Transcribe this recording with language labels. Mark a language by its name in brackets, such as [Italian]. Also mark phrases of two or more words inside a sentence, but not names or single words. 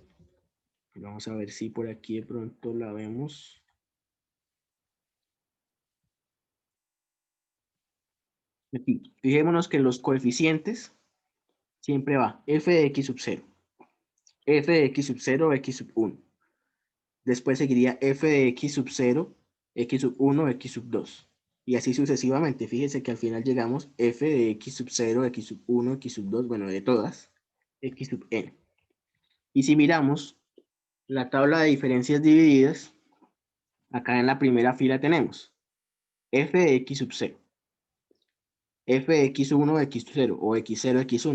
[Spanish] Vamos a ver si por aquí de pronto la vemos. Aquí, fijémonos que los coeficientes siempre va f de x sub 0, f de x sub 0, x sub 1. Después seguiría f de x sub 0, x sub 1, x sub 2. Y así sucesivamente. Fíjense que al final llegamos f de x sub 0, x sub 1, x sub 2, bueno, de todas, x sub n. Y si miramos la tabla de diferencias divididas, acá en la primera fila tenemos f de x sub 0, f de x1, x0 o x0, x1.